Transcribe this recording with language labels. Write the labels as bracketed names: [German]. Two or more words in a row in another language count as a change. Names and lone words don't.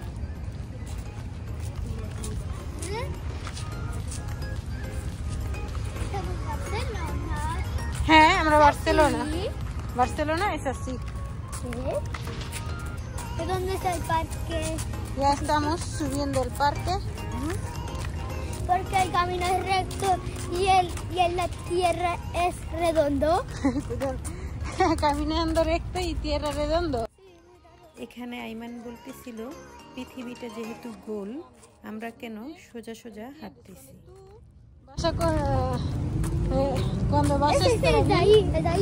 [Bangla] হ্যাঁ, আমরা বার্সেলোনা [Spanish] es así. ¿De dónde está el parque? Ya estamos subiendo el parque. Porque el camino es recto y la tierra es redondo. Caminando recto y tierra redondo. [Bangla] এখানে আইমান বলতেছিল পৃথিবীটা যেহেতু গোল, আমরা কেন সোজা সোজা হাঁটতেছি। [Spanish] Cuando vas a estar es de ahí.